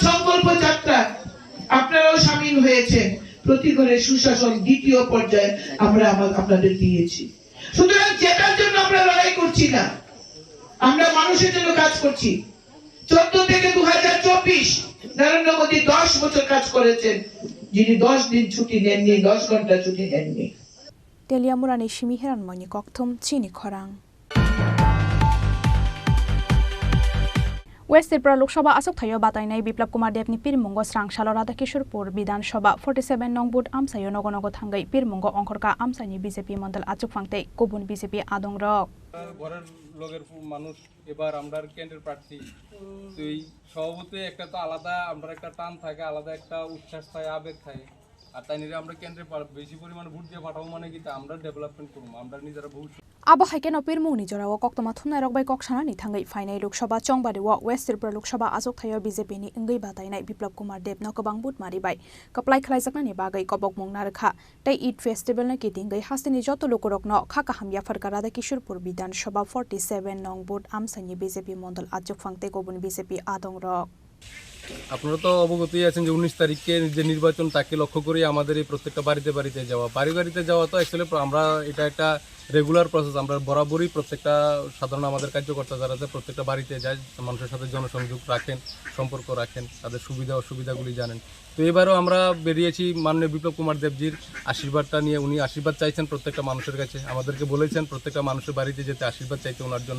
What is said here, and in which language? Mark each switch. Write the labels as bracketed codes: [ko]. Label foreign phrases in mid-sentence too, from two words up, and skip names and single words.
[bn] সংকল্প যাত্রা আপনারাও শামিল হয়েছেন প্রতি ঘরে সুশাসন দ্বিতীয় পর্যায়ে আমরা আপনাদের দিয়েছি সুতরাং যেটার জন্য আমরা লড়াই করছি না আমরা মানুষের জন্য কাজ করছি 14 থেকে 2024 নরেন্দ্র মোদী 10 বছর কাজ করেছেন যিনি 10 দিন ছুটি নেননি 10 ঘন্টা ছুটি নেননি [trp] Teliamurani Shimiheran Moni Koktum Chini Khorang West Tripura Lok Sabha Asok Thayo Batainai Biplab Kumar Dev ni Pirmungo Srang Shalo Radhakishorpur Bidan Sabha 47 Nong Boot Amsayo Nogonogo Thangai Pirmungo Onkorka Amsani BJP Mondal Achuk Fangte Kubun BJP Adong Rok [bn] ঘরের লোকের মানুষ এবার আমরা কেন্দ্রের প্রার্থী তুই সভাপতি একটা তো আলাদা আমরা একটা টান থাকে আলাদা একটা উচ্ছ্বাস থাকে আবেগ থাকে আর তাই নিয়ে আমরা কেন্দ্রে বেশি পরিমাণে ভোট দিয়ে পাঠাবো মানে কি আমরা ডেভেলপমেন্ট করব আমরা নিজেরা ভবিষ্যৎ [trp] Aba Haken Opir Muni Jorawa Koktoma Thunai Rokbai Kokshana ni Thangai Final Lok Sabha Chongbari wa West Tripura Lok Sabha Asok Thayo BJP ni Ngai Batainai Biplab Kumar Dev no Kabang Boot Maribai Kaplai Khlaijakna ni Bagai Kobok Mungnar Kha Tai Eid Festival na Kitingai Hastini Joto Lokorokno Khaka Hamya Farkara da Kishorpur Bidan Sabha 47 Nong Boot Amsani BJP Mondal Achuk Fangte Gobun BJP Adong Rok [bn] আপনারা তো অবগতই আছেন যে 19 তারিখে যে নির্বাচন তাকে লক্ষ্য করে আমাদের এই প্রত্যেকটা বাড়িতে যাওয়া বাড়িতে যাওয়া তো অ্যাকচুয়ালি আমরা এটা একটা [en] regular process [bn] আমরা বরাবরই প্রত্যেকটা সাধারণ আমাদের কার্যকর্তা যারা আছে প্রত্যেকটা বাড়িতে যায় মানুষের সাথে জনসংযোগ রাখেন সম্পর্ক রাখেন তাদের সুবিধা অসুবিধাগুলি জানেন তো এবারও আমরা বেরিয়েছি মাননীয় বিপ্লব কুমার দেবজির আশীর্বাদটা নিয়ে উনি আশীর্বাদ চাইছেন প্রত্যেকটা মানুষের কাছে আমাদেরকে বলেছেন প্রত্যেকটা মানুষের বাড়িতে যেতে আশীর্বাদ চাইতে ওনার জন্য